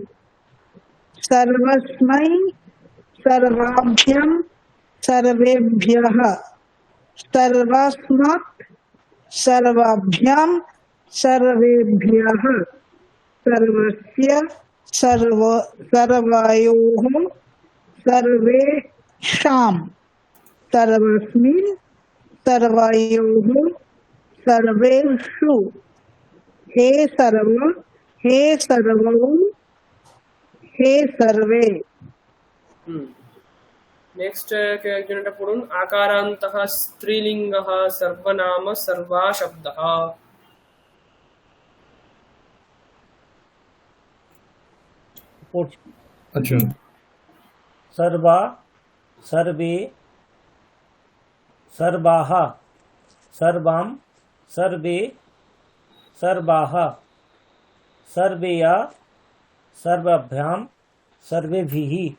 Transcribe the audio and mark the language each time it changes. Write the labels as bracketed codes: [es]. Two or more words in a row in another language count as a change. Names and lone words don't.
[sa] सर्वस्मै सर्वाभ्यां सर्वेभ्यः सर्वस्मात् सर्वाभ्यां सर्वेभ्यः सर्वस्य सर्वयोः सर्वेषां सर्वस्मिन् सर्वयोः सर्वेषु। हे सर्व, हे सर्वौ, हे सर्वे। [bn] नेक्स्ट একজন এটা পড়ুন। [sa] আকারান্তः স্ত্রীলিঙ্গः সর্বনাম সর্বা শব্দः। [bn] अच्छा [sa] सर्वा सर्वे सर्वाः सर्वां सर्वे सर्वाः सर्वेया सर्वाभ्यां सर्वेभिः